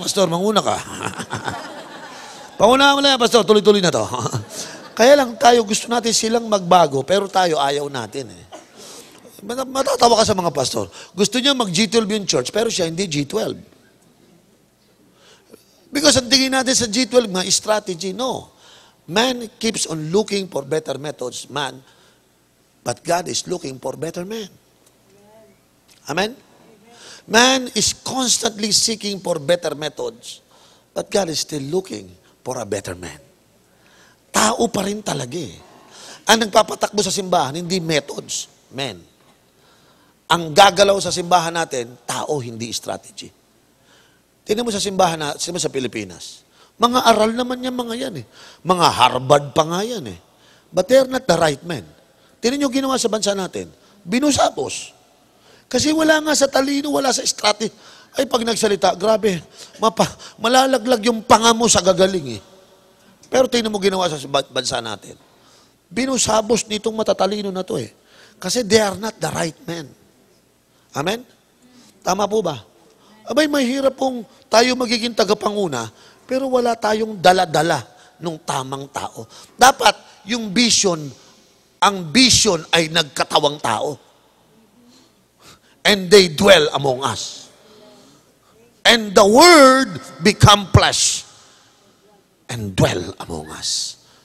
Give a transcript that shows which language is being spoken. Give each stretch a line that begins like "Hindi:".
Filipino: Pastor, manguna ka. Pangunahan mo na yan, Pastor. Tuloy-tuloy na to. Kaya lang tayo, gusto natin silang magbago, pero tayo ayaw natin eh. Matatawa ka sa mga pastor. Gusto niya mag-G12 yung church, pero siya hindi G12. Because ang tingin natin sa G12, mga strategy, no.
English: Man keeps on looking for better methods, man. But God is looking for better men. Amen? Man is constantly seeking for better methods, but God is still looking for a better man.
Filipino: Tao pa rin talaga eh. Ang nagpapatakbo sa simbahan, hindi methods, men. Ang gagalaw sa simbahan natin, tao, hindi strategy. Tingnan mo sa simbahan sa Pilipinas. Mga aral naman yan, mga yan eh. Mga Harvard pa nga yan eh.
English: But they're not the right men.
Filipino: Tingnan nyo ginawa sa bansa natin. Binusapos. Kasi wala nga sa talino, wala sa strategy. Ay, pag nagsalita, grabe, malalaglag yung panga mo sa gagaling eh. Pero tingnan mo ginawa sa bansa natin. Binusabos nitong matatalino na to eh.
English: Kasi they are not the right men.
Filipino: Amen? Tama po ba? Abay, mahirap pong tayo magiging tagapanguna, pero wala tayong dala-dala ng tamang tao. Dapat, yung vision, ang vision ay nagkatawang tao.
English: And they dwell among us. And the Word become flesh and dwell among us.